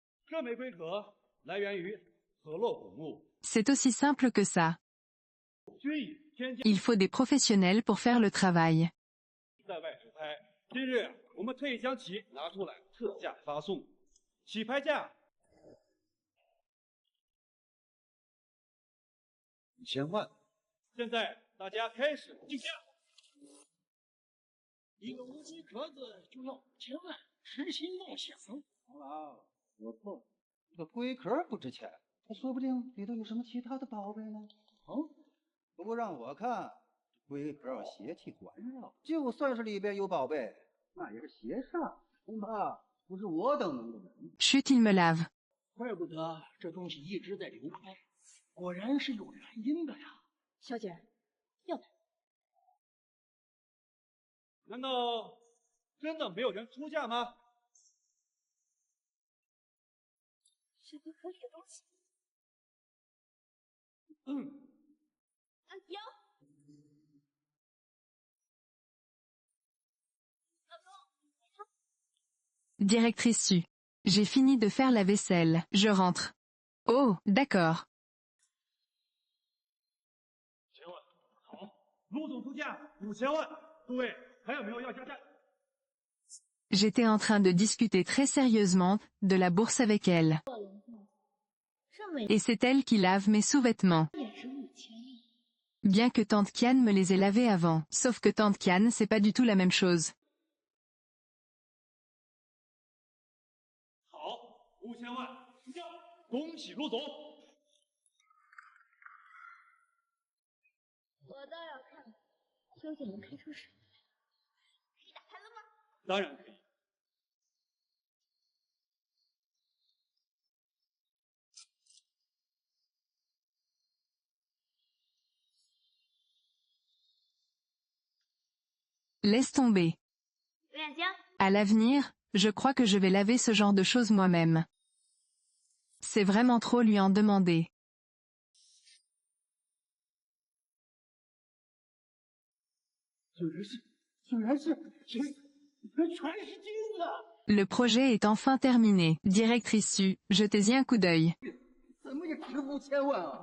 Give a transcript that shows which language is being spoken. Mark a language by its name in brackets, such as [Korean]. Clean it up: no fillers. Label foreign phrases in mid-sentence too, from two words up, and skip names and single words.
[Chinese] 这枚龟壳来源于河洛古墓， [French] C'est aussi simple que ça. [Chinese] 均以天价 [French] Il faut des professionnels pour faire le travail. [Chinese] 在外直拍。今日我们特意将其拿出来特价发送，起拍价 1000万。现在大家开始竞价。一个乌龟壳子就要5000万，痴心妄想。王老，我错了，这个龟壳不值钱，它说不定里头有什么其他的宝贝呢。哦，不过让我看，龟壳邪气环绕，就算是里边有宝贝，那也是邪煞，恐怕不是我等能够忍。 [French] Chut, il me lave. [Chinese] 怪不得这东西一直在流拍，果然是有原因的呀。小姐，要不难道真的没有人出价吗？是个可取东西。有。 [French] Directrice Su. J'ai fini de faire la vaisselle. Je rentre. Oh, d'accord. [Chinese] 5000 万，好，陆总出价5000万，诸位还有没有要加价？ [French] J'étais en train de discuter très sérieusement de la bourse avec elle. [Chinese] 这么 [French] Et c'est elle qui lave mes sous-vêtements. [Chinese] 也值5000。 [French] Bien que Tante Kian me les ait lavés avant. Sauf que Tante Kian, c'est pas du tout la même chose. [Chinese] 好，5000万出价，恭喜陆总。我倒要看，究竟能开出什么来。可以打开了吗？当然可以。 [French] Laisse tomber. [Chinese] 有点僵。 [French] À l'avenir, je crois que je vais laver ce genre de choses moi-même. C'est vraiment trop lui en demander. [Chinese] 全是金子。 [French] Le projet est enfin terminé. Directrice Su, jetez-y un coup d'œil. [Chinese] 怎么也值5000万啊！